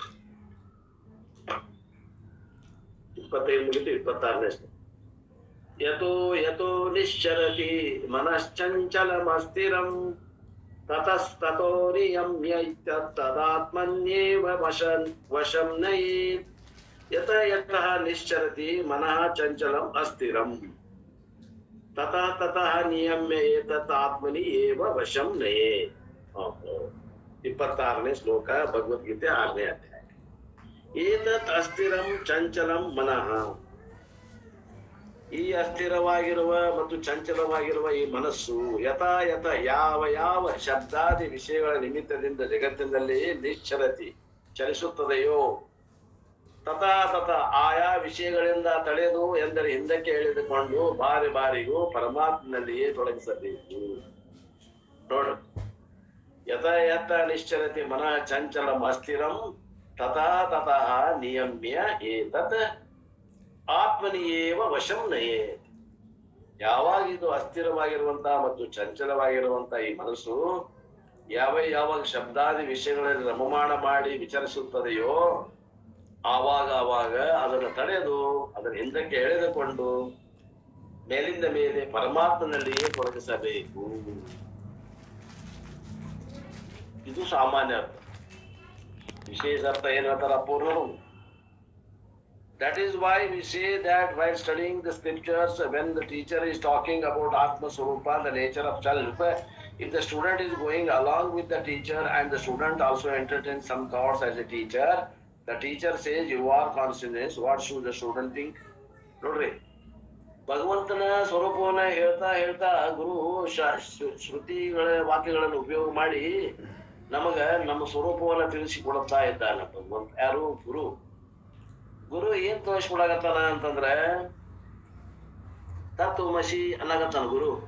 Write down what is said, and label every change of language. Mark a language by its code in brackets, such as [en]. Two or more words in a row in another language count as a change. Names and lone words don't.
[kn] 25 ಮುಗಿತು, 26ನೇ ಶ್ಲೋಕ. [sa] ಯತೋ ನಿಶ್ಚರತಿ ಮನಶ್ಚಂಚಲಮಸ್ಥಿರಂ ತತಸ್ತತೋ ನಿಯಮ್ಯ ತದಾತ್ಮನ್ಯೇವ ವಶಂ ನಯೇತ್. ಯತಃ ನಿಶ್ಚರತಿ ಮನಃ ಚಂಚಲಂ ಅಸ್ಥಿರಂ ತತಃ ನಿಯಮ್ಯ ಏತತ್ ಆತ್ಮನಿ ಏವ ವಶಂ ನಯೇತ್. [kn] 26ನೇ ಶ್ಲೋಕ, ಭಗವದ್ಗೀತೆ 6ನೇ ಅಧ್ಯಾಯ. [sa] ಏತತ್ ಅಸ್ಥಿರಂ ಚಂಚಲಂ ಮನಃ. [kn] ಈ ಅಸ್ಥಿರವಾಗಿರುವ ಮತ್ತು ಚಂಚಲವಾಗಿರುವ ಈ ಮನಸ್ಸು ಯಥಾಯಥ ಯಾವ ಯಾವ ಶಬ್ದಾದಿ ವಿಷಯಗಳ ನಿಮಿತ್ತದಿಂದ ಜಗತ್ತಿನಲ್ಲಿ ನಿಶ್ಚಲತಿ ಚಲಿಸುತ್ತದೆಯೋ [sa] ತಥಾ ತಥಾ [kn] ಆಯಾ ವಿಷಯಗಳಿಂದ ತಡೆದು ಎಂದರೆ ಹಿಂದಕ್ಕೆ ಎಳೆದುಕೊಂಡು ಬಾರಿ ಬಾರಿಗೂ ಪರಮಾತ್ಮನಲ್ಲಿಯೇ ತೊಡಗಿಸಬೇಕು. [sa] ನೋಡ್ರಿ, ಯಥಾಯಥ ನಿಶ್ಚಲತಿ ಮನಃ ಚಂಚಲಂ ಅಸ್ಥಿರಂ ತಥಾ ತತಃ ನಿಯಮ್ಯ ಏತತ್ ಆತ್ಮನಿಯೇವ ವಶಂ ನಯೇ. [kn] ಯಾವಾಗ ಇದು ಅಸ್ಥಿರವಾಗಿರುವಂತಹ ಮತ್ತು ಚಂಚಲವಾಗಿರುವಂತಹ ಈ ಮನಸ್ಸು ಯಾವಾಗ ಶಬ್ದಾದಿ ವಿಷಯಗಳಲ್ಲಿ ರಮಮಾಣ ಮಾಡಿ ವಿಚಾರಿಸುತ್ತದೆಯೋ ಆವಾಗ ಅದನ್ನು ತಡೆದು ಅದನ್ನು ಹಿಂದಕ್ಕೆ ಎಳೆದುಕೊಂಡು ಮೇಲಿಂದ ಮೇಲೆ ಪರಮಾತ್ಮನಲ್ಲಿಯೇ ತೊಡಗಿಸಬೇಕು. ಇದು ಸಾಮಾನ್ಯ ಅರ್ಥ. ವಿಶೇಷ ಅರ್ಥ ಏನು ಹೇಳ್ತಾರ ಪೂರ್ಣರು? [en] That is why we say that while studying the scriptures, when the teacher is talking about [sa] आत्म स्वरूप, [en] the nature of self, if the student is going along with the teacher and the student also entertains some thoughts as a teacher, the teacher says you are consciousness, what should the student think? [kn] ನೋಡ್ರಿ, ಭಗವಂತನ ಸ್ವರೂಪವನ್ನ ಹೇಳ್ತಾ ಗುರು ಶ್ರುತಿಗಳ ವಾಕ್ಯಗಳನ್ನು ಉಪಯೋಗ ಮಾಡಿ ನಮಗ ನಮ್ಮ ಸ್ವರೂಪವನ್ನ ತಿಳಿಸಿಕೊಡುತ್ತಾ ಇದ್ದಾನೆ ಭಗವಂತ. ಯಾರು? ಗುರು ಏನ್ ತೋರಿಸ್ಕೊಡಾಗತ್ತಾನ ಅಂತಂದ್ರ ತತ್ವಮಸಿ ಅನ್ನಗತ್ತಾನ ಗುರು.